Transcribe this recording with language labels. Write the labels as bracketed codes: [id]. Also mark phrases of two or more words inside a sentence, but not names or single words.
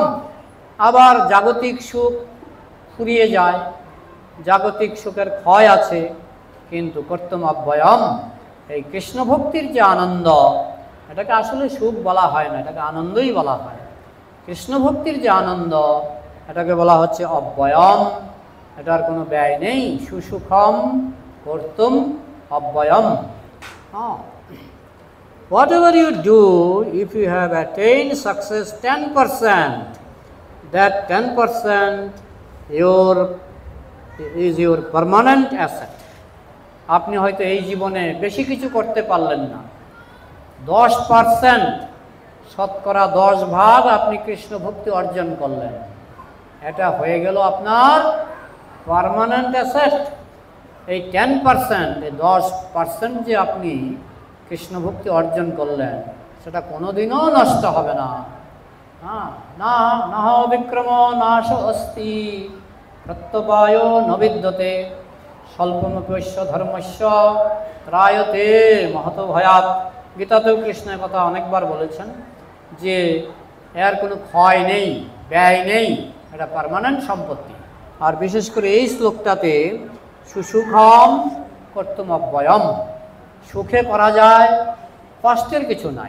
[bn] আবার জাগতিক সুখ ফুরিয়ে যায়, জাগতিক সুখের ক্ষয় আছে, কিন্তু [sa] কর্তুম অব্যয়ম, [bn] এই কৃষ্ণ ভক্তির যে আনন্দ, এটাকে আসলে সুখ বলা হয় না, এটাকে আনন্দই বলা হয়। কৃষ্ণ ভক্তির যে আনন্দ, এটাকে বলা হচ্ছে অব্যয়ম, এটার কোনো ব্যয় নেই। [sa] সুসুখম কর্তুম অব্যয়ম। [en] Whatever you do, if you have attained success 10%, that 10% is your permanent asset. [bn] আপনি হয়তো এই জীবনে বেশি কিছু করতে পারলেন না, 10%, শতকরা 10 ভাগ আপনি কৃষ্ণ ভক্তি অর্জন করলেন, এটা হয়ে গেল আপনার [en] permanent asset. [bn] এই 10%, এই 10% যে আপনি কৃষ্ণ ভক্তি অর্জন করলেন, সেটা কোনোদিনও নষ্ট হবে না। [sa] না না বিক্রম নাশ অস্তি প্রত্যপায় ন বিদ্যতে স্বল্পমপ্যস্য ধর্মস্য ত্রায়তে মহত ভয়াৎ। [bn] গীতাতেও কৃষ্ণের কথা অনেকবার বলেছেন যে এর কোনো ক্ষয় নেই, ব্যয় নেই, এটা পার্মানেন্ট সম্পত্তি। আর বিশেষ করে এই শ্লোকটাতে [sa] সুসুখম কর্তুম অব্যয়ম, [bn] সুখে করা যায়, কষ্টের কিছু নাই।